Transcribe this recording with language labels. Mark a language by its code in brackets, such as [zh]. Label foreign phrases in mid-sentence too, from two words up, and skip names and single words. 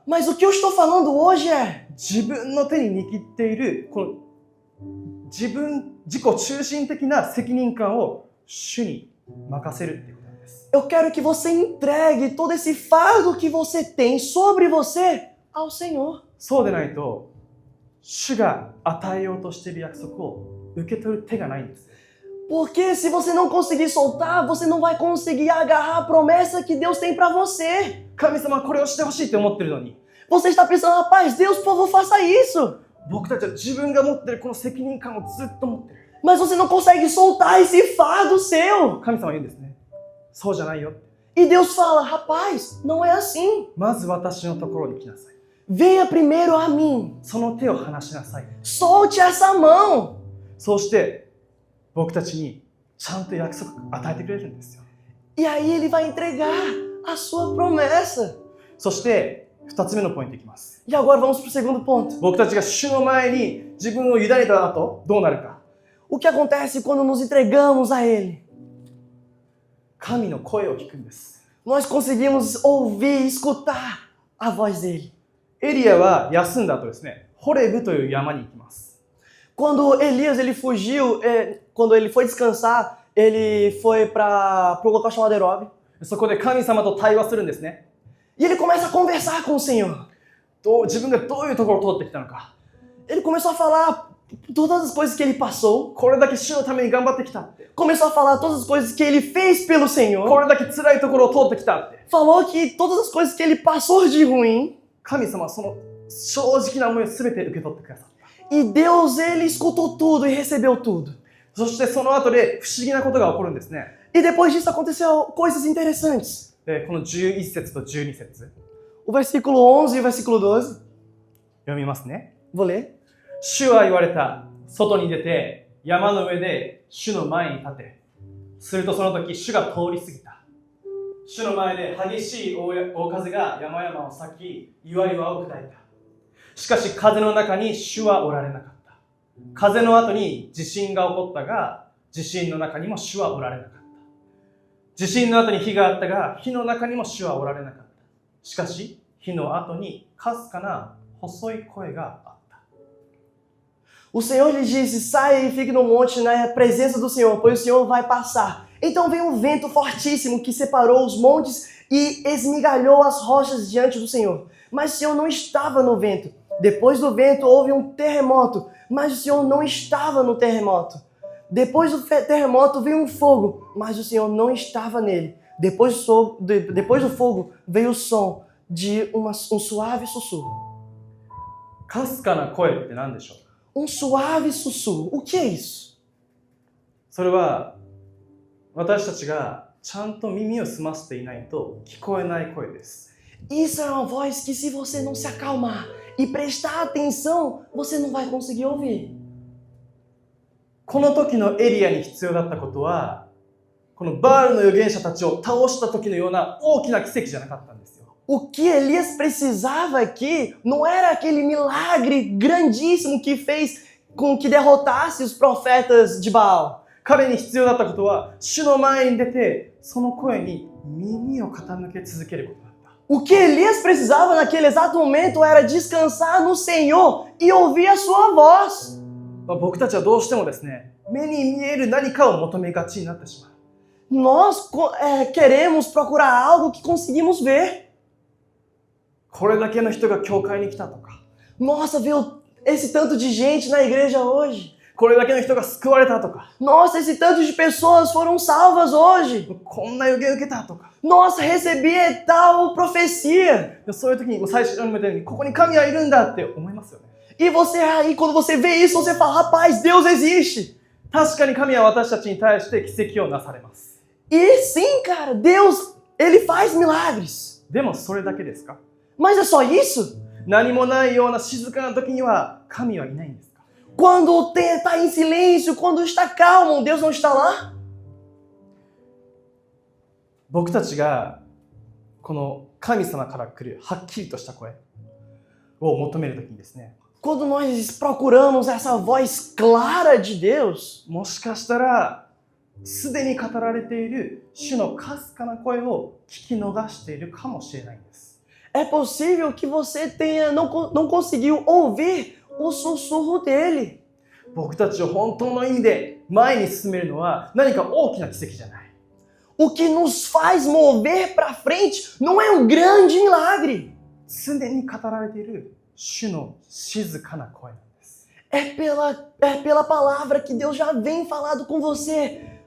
[pt] Mas o que eu estou falando hoje é, [ja] 自分の手に握っているこの自己中心的な責任感を主に任せるっていうことなんです。 [pt] eu quero que você entregue todo esse fardo que você tem sobre você ao Senhor. [ja] そうでないと主が与えようとしている約束を受け取る手がないんです。 [pt] Porque se você não conseguir soltar, você não vai conseguir agarrar a promessa que Deus tem para você. [ja] 神様はこれをしてほしいって思ってるのに、 [pt] Você está pensando, rapaz, Deus, por favor, faça isso. [ja] 僕たちは自分が持ってるこの責任感をずっと持ってる。 [pt] Mas você não consegue soltar esse fardo seu. [ja] 神様は言うんですね。そうじゃないよ。 [pt] E Deus fala, rapaz, não é assim. [ja] まず私のところに来なさい。 [pt] Venha primeiro a mim. [ja] その手を離しなさい。 [pt] Solte essa mão. [ja] そうして僕たちにちゃんと約束を与えてくれるんですよ。 [pt] E aí ele vai entregar a sua promessa. [ja] そして 2つ目のポイントいきます。 [pt] E agora vamos para o segundo ponto. [ja] 僕たちが主の前に自分を委ねた後、どうなるか。 [pt] O que acontece quando nos entregamos a Ele? [ja] 神の声を聞くんです。 [pt] Nós conseguimos ouvir, escutar a voz dele. [ja] エリアは休んだ後ですね、ホレブという山に行きます。 [pt] Quando Elias ele fugiu, quando ele foi descansar, ele foi para o local chamado Herob. [ja] そこで神様と対話するんですね。 [pt] E ele começa a conversar com o Senhor. [ja] 自分がどういうところを通ってきたのか。 [pt] Ele começou a falar todas as coisas que ele passou. [ja] これだけ主のために頑張ってきたって。 [pt] Começou a falar todas as coisas que ele fez pelo [ja] こ [pt] Senhor. [ja] れだけ辛いところを通ってきたって。 [pt] Falou que todas as coisas que ele passou de ruim. [ja] 神様はその正直な思いを全て受け取ってくださった。 [pt] E Deus, ele escutou tudo e recebeu tudo. [ja] そしてその後で不思議なことが起こるんですね。 [pt] E depois disso aconteceu coisas interessantes. [ja] で、この11節と12節 [pt] O versículo 11 e o versículo 12. [ja] 読みますね。 [pt] Vou ler. [ja] 主は言われた。外に出て山の上で主の前に立て。するとその時主が通り過ぎた。主の前で激しい大風が山々を裂き、岩々を砕いた。しかし風の中に主はおられなかった。風の後に地震が起こったが、地震の中にも主はおられなかった。地震の後に火があったが、火の中にも主はおられなかった。しかし火の後にかすかな細い声があった。 [pt] O Senhor lhe disse, saia e fique no monte na presença do Senhor, pois o Senhor vai passar. Então veio um vento fortíssimo que separou os montes e esmigalhou as rochas diante do Senhor. Mas o Senhor não estava no vento. Depois do vento houve um terremoto, mas o Senhor não estava no terremoto. Depois do terremoto veio um fogo, mas o Senhor não estava nele. Depois do fogo veio o som de um suave sussurro. [ja] かすかな声って何でしょう？ [pt] Um suave sussurro. O que é isso? [ja] それは私たちがちゃんと耳を澄ませていないと聞こえない声です。 [pt] Isso é uma voz que se você não se acalmar e prestar atenção, você não vai conseguir ouvir. [ja] この時のエリアに必要だったことは、このバールの預言者たちを倒した時のような大きな奇跡じゃなかったんですよ。 [pt] O que Elias precisava aqui não era aquele milagre grandíssimo que fez com que derrotasse os profetas de Baal. [ja] 彼に必要だったことは、主の前に出て、その声に耳を傾け続けることだった。 [pt] O que Elias precisava naquele exato momento era descansar no Senhor e ouvir a sua voz. [ja] 僕たちはどうしてもですね、目に見える何かを求めがちになってしまう。 [pt] Nós queremos procurar algo que conseguimos ver. [ja] これだけの人が教会に来たとか、 [pt] Nossa, viu esse tanto de gente na igreja hoje. [ja] これだけの人が救われたとか、 [pt] Nossa, esse tanto de pessoas foram salvas hoje. [ja] こんな予言受けたとか、 [pt] Nossa, recebi tal profecia. [ja] そういう時に最初に言ったように、ここに神はいるんだって思いますよね。 [pt] E você aí, quando você vê isso, você fala, rapaz, Deus existe. [ja] 確かに神は私たちに対して奇跡をなされます。 [pt] E sim, cara, Deus, ele faz milagres. [ja] でもそれだけですか？ [pt] Mas é só isso? [ja] 何もないような静かな時には神はいないんですか？ [pt] Quando está em silêncio, quando está calmo, Deus não está lá? [ja] 僕たちがこの神様から来るはっきりとした声を求める時にですね、 [pt] Quando nós procuramos essa voz clara de Deus, [ja] もしかしたらすでに語られている主のかすかな声を聞き逃しているかもしれないんです。 [pt] é possível que você não conseguiu ouvir o sussurro dele. [ja] 僕たちを本当の意味で前に進めるのは何か大きな奇跡じゃない。 [pt] O que nos faz mover para frente não é um grande milagre. [ja] 常に語られている主の静かな声なんです。 [pt] É pela palavra que Deus já vem falado com você.